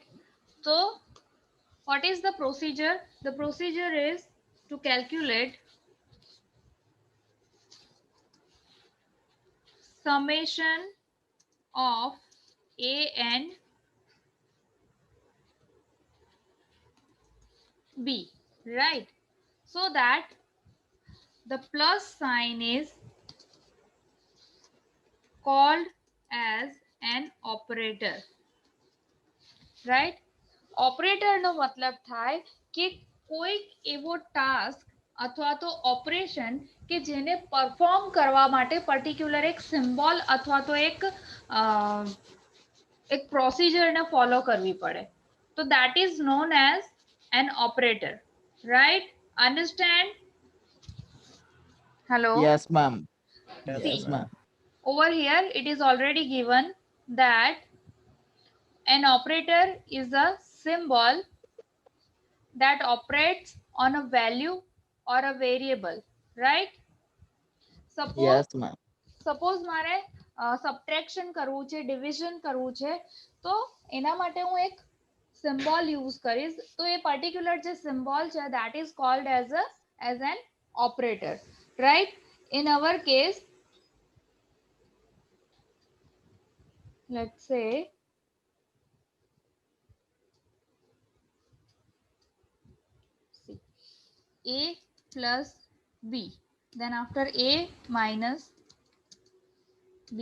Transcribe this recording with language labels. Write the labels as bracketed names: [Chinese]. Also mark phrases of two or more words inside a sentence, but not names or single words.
[English] So what is the procedure? The procedure is to calculate summation of A and B, right? So that the plus sign is called as an operator, right? [Gujarati] Operator નો મતલબ થાય કે કોઈક એવો ટાસ્ક અથવા તો ઓપરેશન કે જેને પરફોર્મ કરવા માટે પર્ટિક્યુલર એક સિમ્બોલ અથવા તો એક પ્રોસિજરને ફોલો કરવી પડે. [English] તો that is known as an operator, right? Understand? Hello. yes ma'am. See, yes ma'am. over here it is already given that an operator is a symbol that operates on a value or a variable, right? yes ma'am. [Gujarati] સપોઝ મારે સબટ્રેક્શન કરવું છે, ડિવિઝન કરવું છે, તો એના માટે હું એક [English] symbol use [Gujarati] કરીશ. તો એ [English] પર્ટિક્યુલર જે સિમ્બોલ છે that is called as an operator, right? In our case, let's say A plus B, then after A minus B.